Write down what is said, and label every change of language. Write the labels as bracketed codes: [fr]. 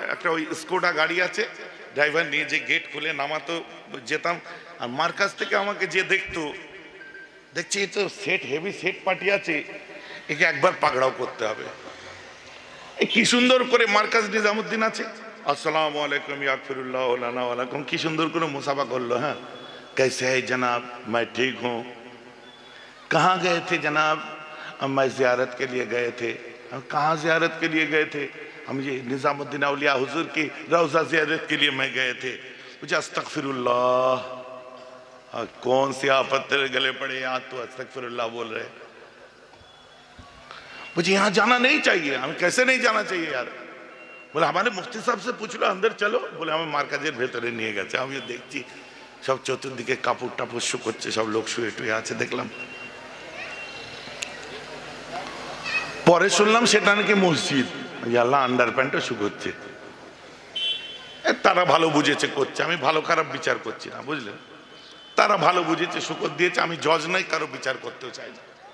[bn] একটা ওই স্কোডা গাড়ি আছে, ড্রাইভার নিয়ে যে গেট খুলে নামাতো, যেতাম। আর মার্কাজ থেকে আমাকে যে দেখতো, দেখছি এই তো সেট, হেভি সেট পার্টি আছে, একে একবার পাকড়াও করতে হবে। কি সুন্দর করে মার্কাজ নিজামুদ্দিন আছে, আসসালামু আলাইকুম ইয়াগফিরুল্লাহ লানা ওয়া লাকুম, কি সুন্দর করে মুসাফা করলো। [hi] হ্যাঁ कैसे है जनाब? मैं ठीक हूँ। कहाँ गए थे जनाब? मैं ज़ियारत के लिए गए थे। कहाँ ज़ियारत के लिए गए थे? हम ये निज़ामुद्दीन औलिया हुजूर की रौज़ा ज़ियारत के लिए मैं गए थे। मुझे अस्तगफिरुल्लाह, कौन सी आफत तेरे गले पड़े, यहाँ तो अस्तगफिरुल्लाह बोल रहे। मुझे यहाँ जाना नहीं चाहिए। हमें कैसे नहीं जाना चाहिए यार? बोले हमारे मुफ्ती साहब से पूछ लो, अंदर चलो। [bn] बोले हमें मार्काजेर भेतरे নিয়ে গেছে। আমি দেখছি সব চতুর্দিকে কাপড় টাপড় শুকোচ্ছে, সব লোক শুয়ে টুয়ে আছে দেখলাম। পরে শুনলাম সেটা নাকি মসজিদ। আল্লাহ, আন্ডার প্যান্টও শুকোচ্ছে। তারা ভালো বুঝেছে করছে, আমি ভালো খারাপ বিচার করছি না, বুঝলেন? তারা ভালো বুঝেছে শুকোত দিয়েছে, আমি জজ নাই, কারো বিচার করতেও চাই না।